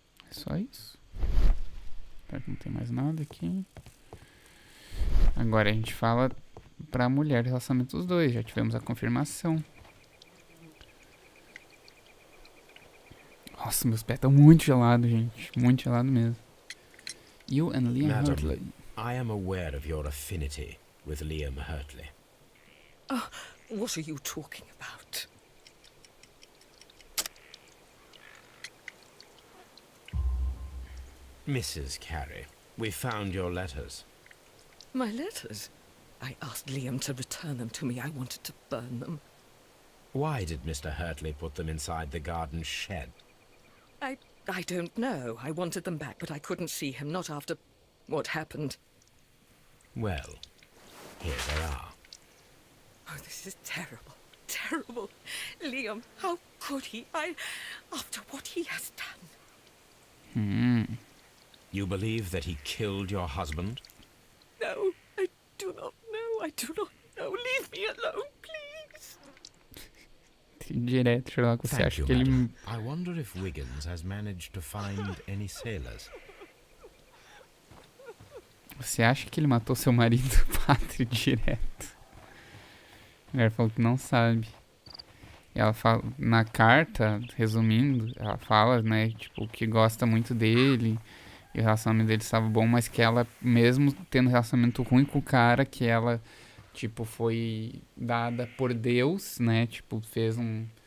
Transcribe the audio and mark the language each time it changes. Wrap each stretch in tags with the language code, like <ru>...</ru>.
<pt>Só isso. Espero que não tem mais nada aqui. Agora a gente fala pra mulher do relacionamento dos dois. Já tivemos a confirmação. Nossa, meus pés estão muito gelados, gente. Muito gelado mesmo.</pt> <en>You and Liam Hurtley. I am aware of your affinity with Liam Hurtley. Oh, what are you talking about? Mrs. Carey, we found your letters. My letters? I asked Liam to return them to me. I wanted to burn them. Why did Mr. Hurtley put them inside the garden shed? I don't know. I wanted them back, but I couldn't see him, not after what happened. Well, here they are. Oh, this is terrible. Terrible. Liam, how could he? After what he has done. You believe that he killed your husband? No, I do not know. I do not know. Leave me alone, please.</en> <pt>Direto, Sherlock, você acha que ele...</pt> <en>I wonder if Wiggins has managed to find any sailors.</en> <pt>Você acha que ele matou seu marido, padre, direto? A mulher falou que não sabe. Ela fala, na carta, resumindo, ela fala, né, tipo, que gosta muito dele, e o relacionamento dele estava bom, mas que ela, mesmo tendo relacionamento ruim com o cara, que ela, tipo, foi dada por Deus, né, tipo, fez um...</pt>